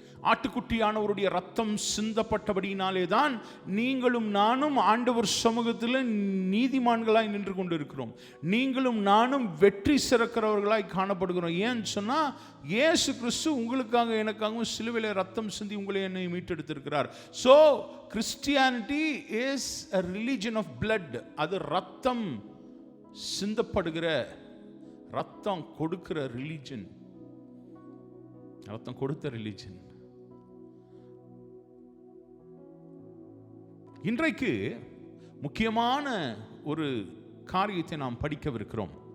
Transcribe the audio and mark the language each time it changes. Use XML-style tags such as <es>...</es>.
<ta>ஆட்டுக்குட்டியானவருடைய ரத்தம் சிந்தப்பட்டபடியினாலே தான் நீங்களும் நானும் ஆண்டவர் சமூகத்தில் நீதிமான்களாய் நின்று கொண்டிருக்கிறோம். நீங்களும் நானும் வெற்றி சிறக்கிறவர்களாய் காணப்படுகிறோம். ஏன்னு சொன்னா இயேசு கிறிஸ்து உங்களுக்காக எனக்காகவும் சிலுவையிலே ரத்தம் சிந்தி உங்களை என்னை மீட்டெடுத்திருக்கிறார்.</ta> <en>So Christianity is a religion of blood.</en> <ta>அது ரத்தம் சிந்தப்படுகிற, ரத்தம் கொடுக்கிற ரிலிஜன், ரத்தம் கொடுத்த ரிலிஜன். இன்றைக்கு முக்கியமான ஒரு காரியத்தை நாம் படிக்கவிருக்கிறோம்.</ta>